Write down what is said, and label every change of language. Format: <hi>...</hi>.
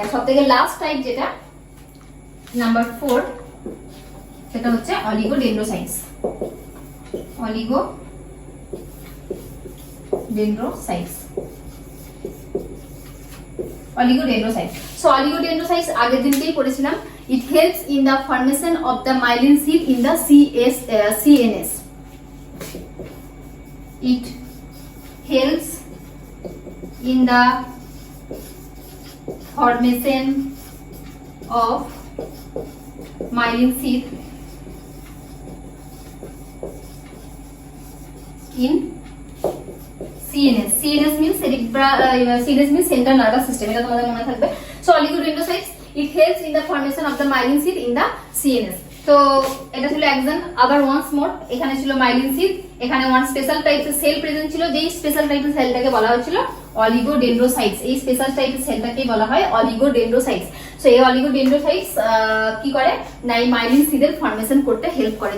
<bn>আর সব থেকে last type যেটা নাম্বার 4, সেটা হচ্ছে অলিগোডেন্ড্রোসাইটস। অলিগোডেন্ড্রোসাইটস, অলিগোডেন্ড্রোসাইট। সো অলিগোডেন্ড্রোসাইটস আগের দিনকেই পড়েছিলাম।</bn> <en>It helps in the formation of the myelin sheath in the CNS. It helps in the formation of myelin sheath in CNS. CNS means CNS means central nervous system.</en> <bn>এটা তোমাদের মনে থাকবে।</bn> <en>So oligodendrocytes, it helps in the formation of the myelin sheath in the CNS.</en> <bn>তো এটা ছিল একজন। আবার once more, এখানে ছিল মাইলিন সিথ, এখানে ওয়ান স্পেশাল টাইপের সেল প্রেজেন্ট ছিল, যেই স্পেশাল টাইপের সেলটাকে বলা হয়েছিল অলিগোডেন্ড্রোসাইটস। এই স্পেশাল টাইপের সেলটাকেই বলা হয় অলিগোডেন্ড্রোসাইটস। সো এই অলিগোডেন্ড্রোসাইটস কি করে না, এই মাইলিন সিথের ফর্মেশন করতে হেল্প করে।</bn>